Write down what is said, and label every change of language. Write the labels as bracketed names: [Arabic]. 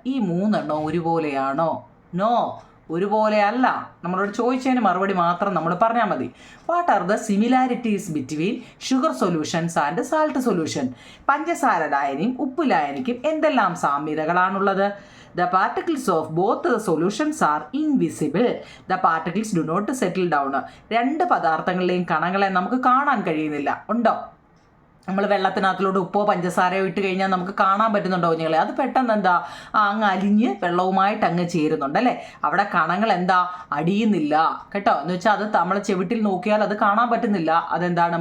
[Malayalam] ഈ 3 ഒരുപോലെയാണോ? നോ, ഒരുപോലെ അല്ല. നമ്മളോട് ചോദിച്ചതിന് മറുപടി മാത്രം നമ്മൾ പറഞ്ഞാൽ മതി. [English] What are the similarities between sugar solutions and salt solution? [Malayalam] പഞ്ചസാര ലായനിയും ഉപ്പ് ലായനിക്കും എന്തെല്ലാം സാമ്യതകളാണുള്ളത്? [English] The particles of both the solutions are invisible. The particles do not settle down. [Malayalam] 2 പദാർത്ഥങ്ങളിലെയും കണങ്ങളെ നമുക്ക് കാണാൻ കഴിയുന്നില്ല. ഉണ്ടോ? നമ്മൾ വെള്ളത്തിനകത്തിലോട്ട് ഉപ്പോ പഞ്ചസാരയോ ഇട്ട് കഴിഞ്ഞാൽ നമുക്ക് കാണാൻ പറ്റുന്നുണ്ടോ കുഞ്ഞുങ്ങളെ? അത് പെട്ടെന്ന് അങ്ങ് അലിഞ്ഞ് വെള്ളവുമായിട്ട് അങ്ങ് ചേരുന്നുണ്ട് അല്ലേ. അവിടെ കണങ്ങൾ അടിയുന്നില്ല കേട്ടോ. എന്ന് വെച്ചാൽ അത് നമ്മൾ ചെവിട്ടിൽ നോക്കിയാൽ അത് കാണാൻ പറ്റുന്നില്ല. അതെന്താണ്?